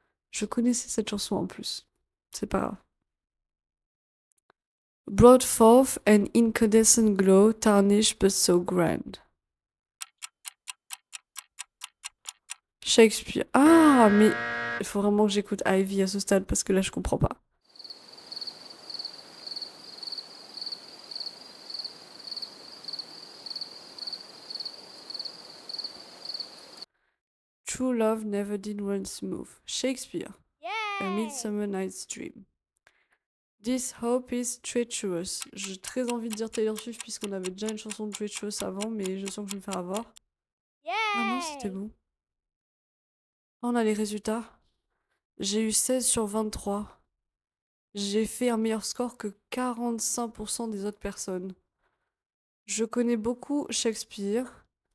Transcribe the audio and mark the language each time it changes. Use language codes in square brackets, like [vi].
[fr] Je connaissais cette chanson en plus. C'est pas grave. [en] Brought forth an incandescent glow, tarnished but so grand. Shakespeare. [fr] Ah, mais il faut vraiment que j'écoute Ivy à ce stade parce que là, je comprends pas. [en] True love never did run smooth. Shakespeare. A Yay! Midsummer Night's Dream. This hope is treacherous. [fr] J'ai très envie de dire Taylor Swift puisqu'on avait déjà une chanson de Treacherous avant, mais je sens que je vais me faire avoir. Ah non, c'était Yay! bon. On a les résultats. J'ai eu 16 sur 23. J'ai fait un meilleur score que 45% des autres personnes. Je connais beaucoup Shakespeare,